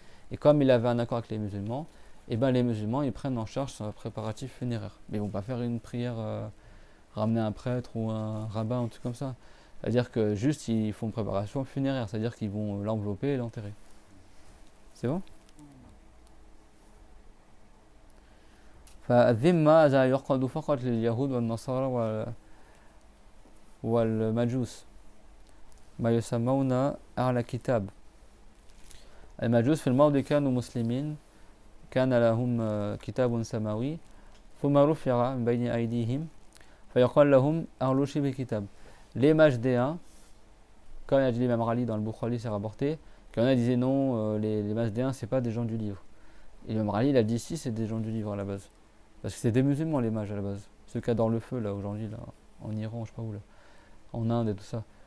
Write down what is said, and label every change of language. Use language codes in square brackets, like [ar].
[fr] Et comme il avait un accord avec les musulmans, les musulmans ils prennent en charge son préparatif funéraire. Mais ils ne vont pas faire une prière, ramener un prêtre ou un rabbin, un truc comme ça. C'est-à-dire que juste ils font une préparation funéraire, c'est-à-dire qu'ils vont l'envelopper et l'enterrer. C'est bon. [ar] فالذمة هذا يعقد فقط لليهود والنصارى والمجوس ما يسمون أهل الكتاب. المجوس في الماضي كانوا مسلمين كان لهم كتاب سماوي ثم رفع من بين أيديهم فيقال لهم أهل شبه كتاب. [fr] Les Majdéens, comme il a dit l'imam Ali dans le Bukhari, c'est rapporté, qu'il y en a disaient non, les Majdéens c'est pas des gens du livre. Et l'imam Ali il a dit si, c'est des gens du livre à la base. Parce que c'est des musulmans les mages à la base. Ceux qui adorent le feu là aujourd'hui, là, en Iran, je sais pas où là, en Inde et tout ça.